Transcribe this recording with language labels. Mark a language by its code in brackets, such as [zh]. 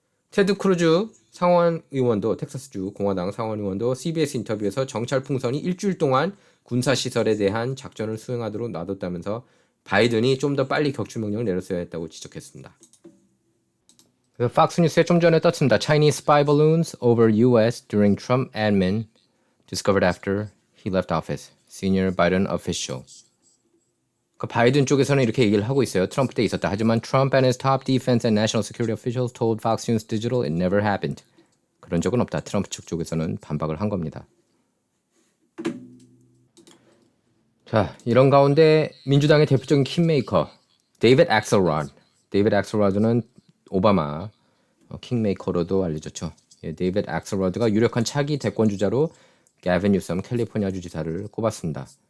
[ko] 테드 크루즈 상원 의원도 텍사스주 공화당 상원 의원도 CBS 인터뷰에서 정찰 풍선이 일주일 동안 군사시설에 대한 작전을 수행하도록 놔뒀다면서 바이든이 좀 더 빨리 격추 명령을 내렸어야 했다고 지적했습니다. 팍스뉴스에 좀 전에 떴습니다. [en] Chinese spy balloons over U.S. during Trump admin discovered after he left office. Senior Biden official. [ko] 그 바이든 쪽에서는 이렇게 얘기를 하고 있어요. 트럼프 때 있었다. [en] 하지만 Trump and his top defense and national security officials told Fox News Digital it never happened. [ko] 그런 적은 없다. 트럼프 측 쪽에서는 반박을 한 겁니다. 자, 이런 가운데 민주당의 대표적인 킹메이커 데이빗 액셀로드. 데이빗 액셀로드는 오바마 킹메이커로도 알려졌죠. 데이빗 액셀로드가 유력한 차기 대권 주자로 게빈 뉴섬 캘리포니아주 지사를 꼽았습니다.